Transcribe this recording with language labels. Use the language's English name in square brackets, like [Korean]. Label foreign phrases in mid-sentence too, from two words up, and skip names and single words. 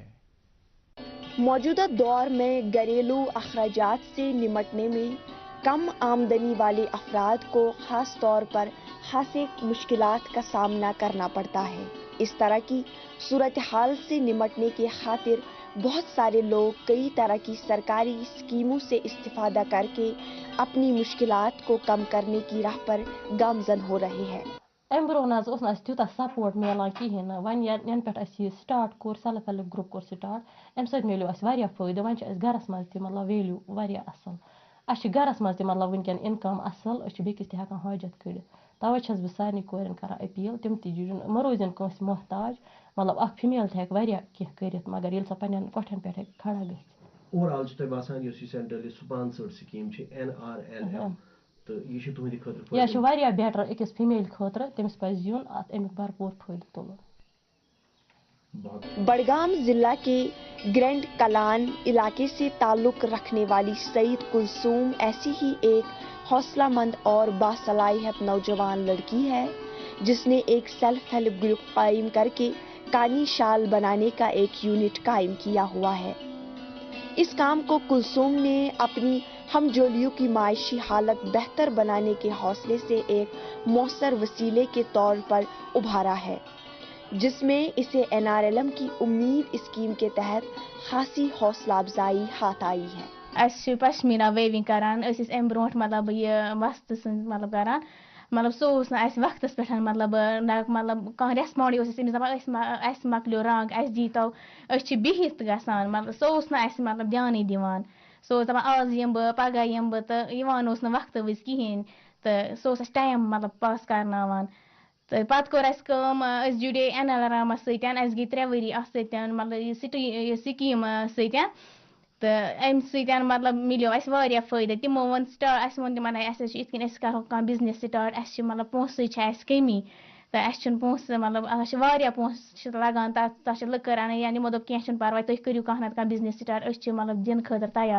[Urdu] موجودہ دور میں گھریلو اخراجات سے نمٹنے میں کم آمدنی والے افراد کو خاص طور پر خاصی مشکلات کا سامنا کرنا پڑتا ہے. اس طرح کی صورتحال سے نمٹنے کی خاطر بہت سارے لوگ کئی طرح کی سرکاری اسکیموں سے استفادہ کر کے اپنی مشکلات کو کم کرنے کی راہ پر گامزن ہو رہے ہیں. [Kashmiri] ام برو تیوتہ سپورٹ ملان کہین ون ین پہ سٹارٹ کور [English] self help group [Kashmiri] کور سٹارٹ ام سۭتۍ ملیو اس واریاہ فٲیدٕ. وۄنۍ چھِ اَسہِ گرس منٛز تہِ مطلب ویلیوٗ واریاہ اصل. اَسہِ چھِ گرس منٛز تہِ مطلب وٕنکٮ۪ن اِنکم اصل. أسۍ چھِ بیٚکِس تہِ ہٮ۪کان حاجت کٔڑِتھ. تَوے چھَس بہٕ سارنٕے کورٮ۪ن کران أپیٖل تِم تہِ مہ روزن کٲنٛسہِ محتاج. مطلب اکھ فِمیل تہِ ہٮ۪کہِ واریاہ کینٛہہ کٔرِتھ مگر ییٚلہِ سۄ پننٮ۪ن کۄٹھٮ۪ن پٮ۪ٹھ ہٮ۪کہِ کھڑا گٔژھِتھ. اوورآل چھُ تۄہہِ باسان یۄس یہِ [English] centrally sponsored scheme [Kashmiri] چھِ NRLM تہٕ یہِ چھِ تُہنٛدِ خٲطرٕ یہِ چھُ واریاہ بیٹر أکِس فِمیل خٲطرٕ. تٔمِس پزِ یُن اتھ امیُک بھرپوٗر فٲیدٕ تُلُن. [Urdu] بڈگام ضلع کے گرینڈ کلان علاقے سے تعلق رکھنے والی سعید کلثوم ایسی ہی ایک حوصلہ مند اور باصلاحیت نوجوان لڑکی ہے جس نے ایک [English] self help group [Urdu] قائم کر کے کانی شال بنانے کا ایک یونٹ قائم کیا ہوا ہے. اس کام کو کلثوم نے اپنی ہم جولیوں کی معاشی حالت بہتر بنانے کے حوصلے سے ایک مؤثر وسیلے کے طور پر ابھارا ہے جس میں اسے NRLM کی امید اسکیم کے تحت خاصی حوصلہ افزائی ہاتھ آئی ہے. [Kashmiri] اس [English] pashmina weaving [Kashmiri] کران ام برونٹ مطلب یہ وست سن مطلب کران مطلب سوس نا اس وقت پہ مطلب مطلب کان ریسپونڈ امس دپان اس مکلیو رنگ اس دیتو اس بہت گسان مطلب سوس نا اس مطلب دیانے دیوان. سو دپان آز یم بہ پگہ یم بہ تو یوان اوس نہ وقت وز کہین تو سو اس ٹائم مطلب پاس کرناوان. تو پتہ کور اس کٲم اس جُڑے NRLM سۭتۍ اس گٔے 3 ؤری اتھ سۭتۍ مطلب یہ سکیٖم سۭتۍ تہٕ امہِ سۭتۍ مطلب ملیو اسہِ واریاہ فٲیدٕ. تِمو ووٚن سٹارٹ اسہِ ووٚن تِمن اسہِ چھِ یِتھ کٔنۍ أسۍ کرو کانٛہہ [English] business start [Kashmiri] اسہِ چھِ مطلب پونٛسٕچ چھِ اسہِ کمی تہٕ اسہِ چھُنہٕ پونٛسہٕ مطلب اسہِ چھِ واریاہ پونٛسہٕ چھِ لگان تتھ چھِ لٔکٕر انٕنۍ یا یِمو دوٚپ کینٛہہ چھُنہٕ پرواے تُہۍ کٔرِو کانٛہہ نتہٕ کانٛہہ [English] business start [Kashmiri] أسۍ چھِ مطلب دِنہٕ خٲطرٕ تیار.